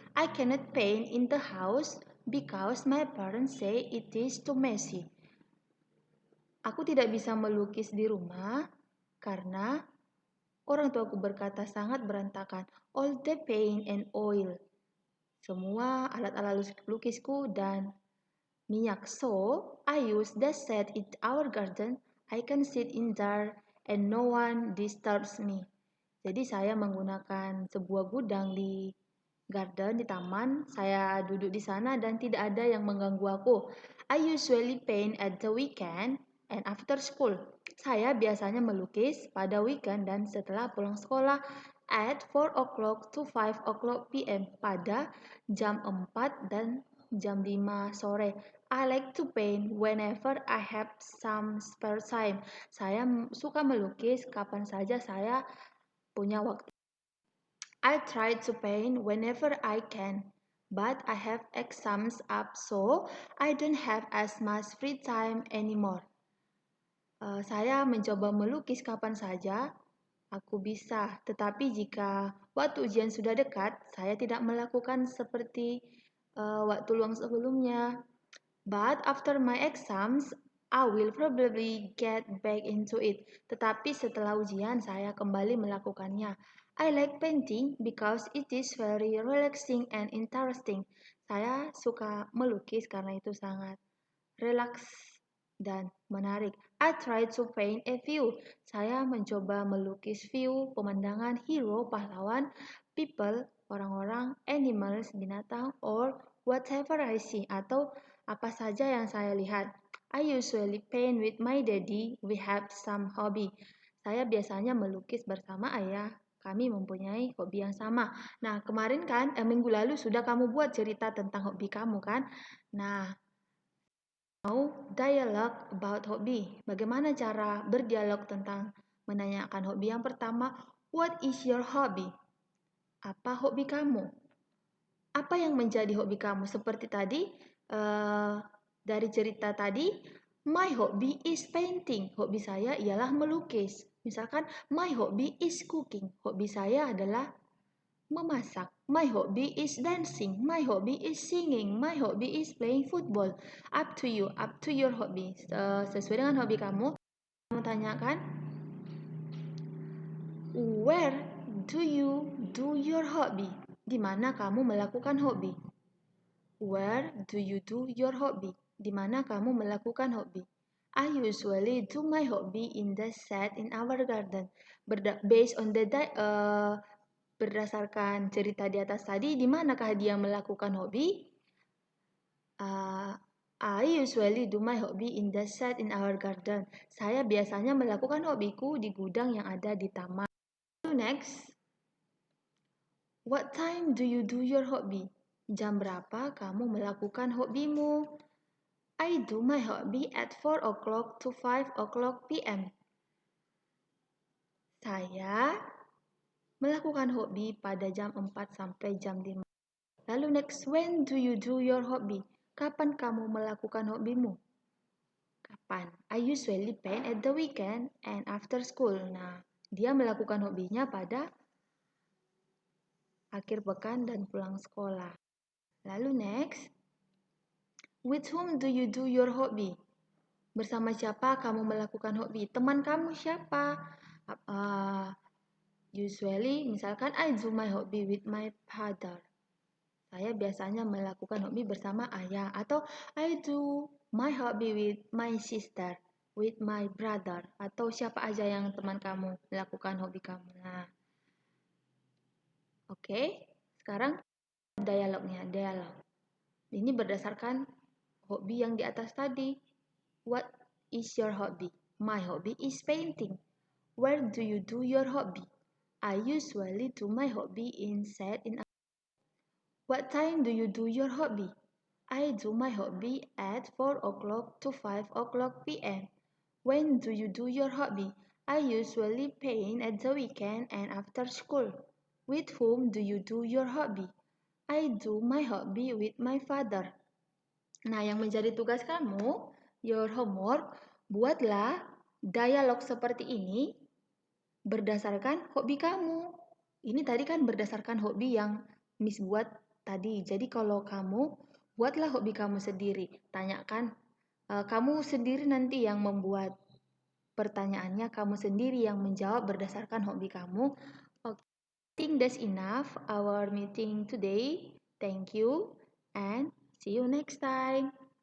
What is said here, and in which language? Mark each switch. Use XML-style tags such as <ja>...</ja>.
<en>I cannot paint in the house because my parents say it is too messy.</en> <id>Aku tidak bisa melukis di rumah karena orang tuaku berkata sangat berantakan.</id> <en>All the paint and oil.</en> <id>Semua alat-alat lukisku dan minyak.</id> <en>So, I use that set in our garden. I can sit in there and no one disturbs me.</en> <id>Jadi saya menggunakan sebuah gudang di garden, di taman. Saya duduk di sana dan tidak ada yang mengganggu aku.</id> <en>I usually paint at the weekend and after school.</en> <id>Saya biasanya melukis pada weekend dan setelah pulang sekolah</id> <en>at 4 o'clock to 5 o'clock p.m.</en> <id>pada jam 4 dan jam 5 sore.</id> <en>I like to paint whenever I have some spare time.</en> <id>Saya suka melukis kapan saja saya punya waktu.</id> <en>I try to paint whenever I can, but I have exams up so I don't have as much free time anymore.</en> <id>Saya mencoba melukis kapan saja aku bisa, tetapi jika waktu ujian sudah dekat, saya tidak melakukan seperti waktu luang sebelumnya.</id> <en>But after my exams, I will probably get back into it.</en> <id>Tetapi setelah ujian, saya kembali melakukannya.</id> <en>I like painting because it is very relaxing and interesting.</en> <id>Saya suka melukis karena itu sangat relaks dan menarik.</id> <en>I try to paint a view.</en> <id>Saya mencoba melukis view, pemandangan,</id> <en>hero, pahlawan, people, orang-orang, animals, binatang, or whatever I see,</en> <id>atau apa saja yang saya lihat.</id> <en>I usually paint with my daddy. We have some hobby.</en> <id>Saya biasanya melukis bersama ayah. Kami mempunyai hobi yang sama. Nah, kemarin kan, minggu lalu sudah kamu buat cerita tentang hobi kamu kan? Nah, mau dialog about hobi. Bagaimana cara berdialog tentang menanyakan hobi? Yang pertama,</id> <en>what is your hobby?</en> <id>Apa hobi kamu? Apa yang menjadi hobi kamu? Seperti tadi, dari cerita tadi,</id> <en>my hobby is painting.</en> <id>Hobi saya ialah melukis.</id> <en>Misalkan, my hobby is cooking.</en> <id>Hobi saya adalah memasak.</id> <en>My hobby is dancing. My hobby is singing. My hobby is playing football. Up to you, up to your hobby.</en> <id>Sesuai dengan hobi kamu. Kamu tanyakan,</id> <en>where do you do your hobby?</en> <id>Di mana kamu melakukan hobi?</id> <en>Where do you do your hobby?</en> <id>Di mana kamu melakukan hobi?</id> <en>I usually do my hobby in the set in our garden. Based on the</en> <id>berdasarkan cerita di atas tadi, di manakah dia melakukan hobi?</id> <en>I usually do my hobby in the set in our garden.</en> <id>Saya biasanya melakukan hobiku di gudang yang ada di taman.</id> <en>Next, what time do you do your hobby?</en> <id>Jam berapa kamu melakukan hobimu?</id> <en>I do my hobby at 4 o'clock to 5 o'clock p.m.</en> <id>Saya melakukan hobi pada jam 4 sampai jam 5.</id> <en>Lalu next, when do you do your hobby?</en> <id>Kapan kamu melakukan hobimu? Kapan?</id> <en>I usually paint at the weekend and after school.</en> <id>Nah, dia melakukan hobinya pada akhir pekan dan pulang sekolah.</id> <en>Lalu next, with whom do you do your hobby?</en> <id>Bersama siapa kamu melakukan hobi? Teman kamu siapa?</id> <en>Usually, misalkan I do my hobby with my father.</en> <id>Saya biasanya melakukan hobi bersama ayah. Atau</id> <en>I do my hobby with my sister, with my brother.</en> <id>Atau siapa aja yang teman kamu melakukan hobi kamu. Nah, oke. Sekarang dialognya, dialog. Ini berdasarkan hobi yang di atas tadi.</id> <en>What is your hobby? My hobby is painting. Where do you do your hobby? I usually do my hobby in. What time do you do your hobby? I do my hobby at 4 o'clock to 5 o'clock p.m. When do you do your hobby? I usually paint at the weekend and after school. With whom do you do your hobby? I do my hobby with my father.</en> <id>Nah, yang menjadi tugas kamu,</id> <en>your homework,</en> <id>buatlah dialog seperti ini berdasarkan hobi kamu. Ini tadi kan berdasarkan hobi yang Miss buat tadi. Jadi kalau kamu buatlah hobi kamu sendiri. Tanyakan kamu sendiri nanti yang membuat pertanyaannya, kamu sendiri yang menjawab berdasarkan hobi kamu.</id> <en>Okay. I think that's enough our meeting today. Thank you and see you next time.</en>